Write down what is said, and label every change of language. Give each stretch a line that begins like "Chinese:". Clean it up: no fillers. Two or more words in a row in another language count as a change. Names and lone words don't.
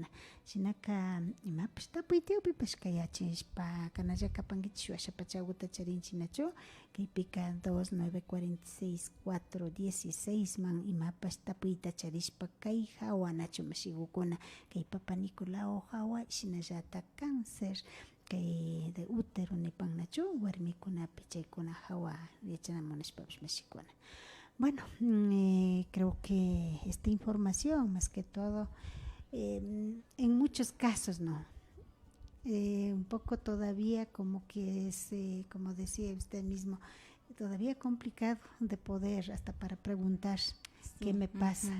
Quechua: Shinaka imapish tapuytiyupipash kayachishpa kanalla kapankichik washapacha charinchinachu kaypika 2946 man imapash tapuyta charishpa kay hawanachu mashikukuna kay Papa Nicolau hawa shinallata cáncer kay
Spanish: de útero
Quechua: nipannachu warmikunapi chaykuna hawa yachanamunashpapish mashikuna.
Spanish: Bueno, creo que esta información, más que todo, en muchos casos, ¿no? Un poco todavía como que es, como decía usted mismo, todavía complicado de poder hasta para preguntar qué me pasa.